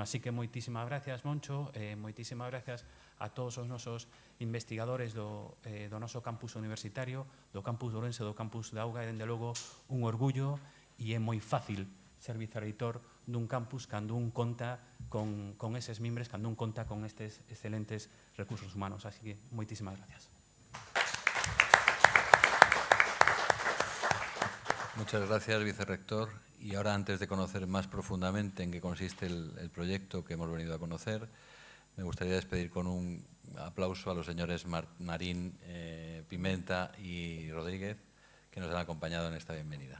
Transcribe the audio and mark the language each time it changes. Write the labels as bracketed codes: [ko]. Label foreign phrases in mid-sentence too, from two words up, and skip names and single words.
[gl] Así que moitísimas gracias, Moncho, moitísimas gracias a todos os nosos investigadores do noso campus universitario, do campus de Ourense, do campus de Auga, e, dende logo, un orgullo, e é moi fácil ser vicerreitor dun campus cando un conta con eses mimbres, cando un conta con estes excelentes recursos humanos. Así que moitísimas gracias. [es] Muchas gracias, vicerrector. Y ahora, antes de conocer más profundamente en qué consiste el proyecto que hemos venido a conocer, me gustaría despedir con un aplauso a los señores Marín, Pimenta y Rodríguez, que nos han acompañado en esta bienvenida.